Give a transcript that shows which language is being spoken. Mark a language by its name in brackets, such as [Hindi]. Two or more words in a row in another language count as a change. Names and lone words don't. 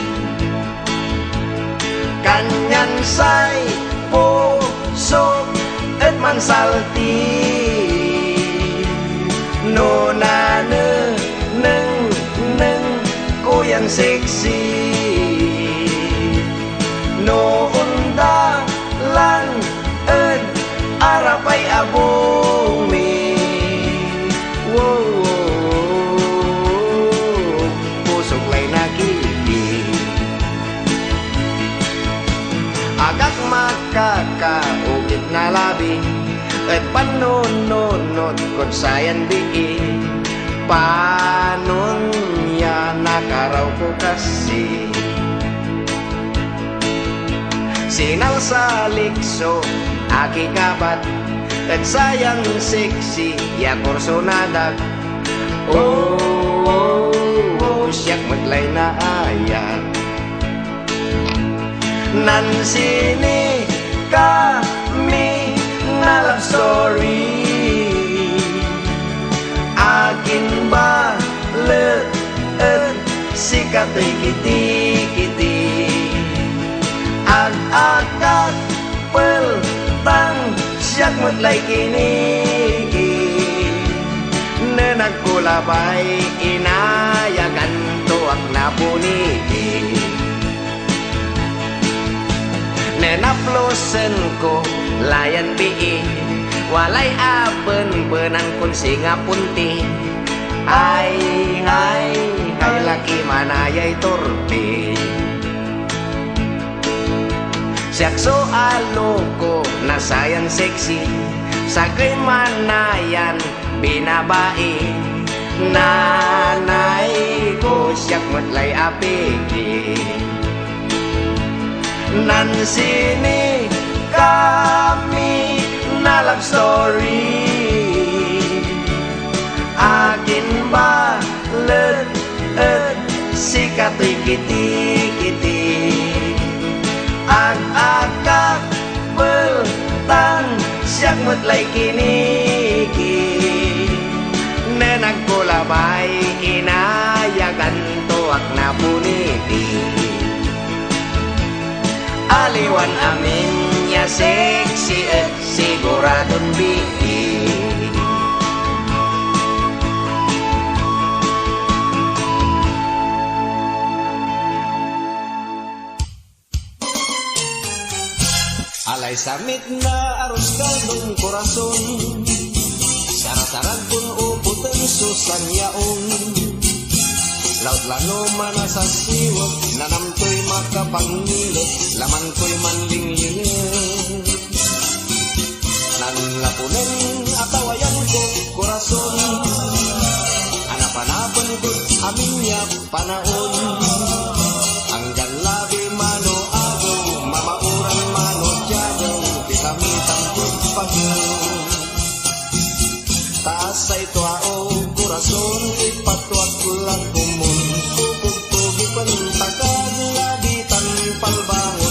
[Pangasinan] Kanyan say puso at mansalti. No na neng kuyang sexy. No unda lan at arapay abumi. Wow, pusok lay nakiki. Agak makakaugit na labi at panununod kung sayan bii. Panon yan nakaraw ko kasi. Sinal sa likso aki kabat at sayang sexy ya kursonadak. Oh, oh, oh, siyak maglay na ayat. Nansini kami na [English] love story. [Pangasinan] Akin ba leet sikato'y kiti-kiti. Ag-agak peltang siyak matlay kinigi. Na nagkulabay inayagan tuwag na punigi. Nenaplosen ko layan bii. Walay aben-benan kun singa punti. Ay, ay, kay laki manayay torpe. Siyak so aloko na sayan sexy. Sagay manayan binabai. Nanay ko siyak matlay apigi. Nansini kami na [English] love story. [Pangasinan] Akin ba leet sikato'y kiti-kiti. Ag-agak peltang siyak matlay kinigi. Na nagkulabay inayagan tuwag na puniti. Aliwan amin niya sexy at siguradong bii. Alay samit na aros kaldong korason. Sarasarag pun uputan susanyaon. Laut lano mana sa siwag, nanamto'y makapangilot, laman ko'y manlinglingit. Nanlapunin atawayan ko, korason, anapanapan ko't amin niya panaon. Hanggang labi mano agaw, mamauran mano diyagaw, pitamitan ko't pagyaw. Taas ay tuao, korason, ipatwag lang kumun. Pupugtugi pantagad, labitan palbangon.